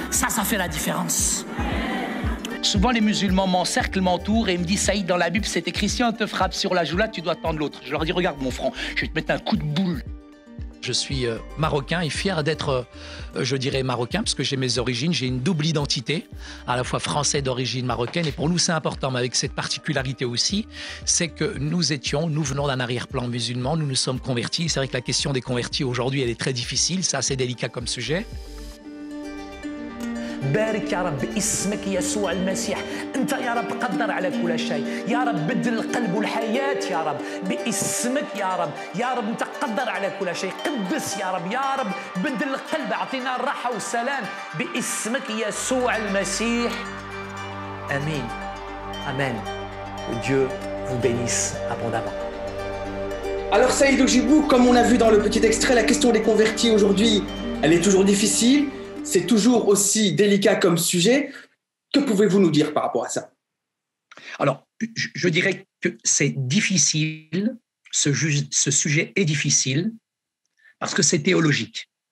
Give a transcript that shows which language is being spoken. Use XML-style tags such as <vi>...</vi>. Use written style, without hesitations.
<fr>Ça fait la différence. Souvent, les musulmans m'encerclent, m'entourent et me disent « Saïd, dans la Bible, c'est écrit, si on te frappe sur la joue là, tu dois tendre l'autre. » Je leur dis « Regarde mon front, je vais te mettre un coup de boule. » Je suis marocain et fier d'être, je dirais, marocain, parce que j'ai mes origines, j'ai une double identité, à la fois français d'origine marocaine. Et pour nous, c'est important, mais avec cette particularité aussi, c'est que nous venons d'un arrière-plan musulman, nous nous sommes convertis. C'est vrai que la question des convertis aujourd'hui, elle est très difficile, c'est assez délicat comme sujet.</fr> <ar>بارك يا رب باسمك يسوع المسيح انت يا رب قدر على كل شيء يا رب بدل القلب والحياه يا رب باسمك يا رب انت قدر على كل شيء قدس يا رب بدل القلب اعطينا الراحه والسلام باسمك يسوع المسيح امين amen.</ar> <fr>Dieu vous bénisse abondamment. Alors Saïd Oujibou, comme on a vu dans le petit extrait, la question des convertis aujourd'hui, elle est toujours difficile. C'est toujours aussi délicat comme sujet. Que pouvez-vous nous dire par rapport à ça? Alors, je dirais que c'est difficile, ce sujet est difficile parce que c'est théologique.</fr>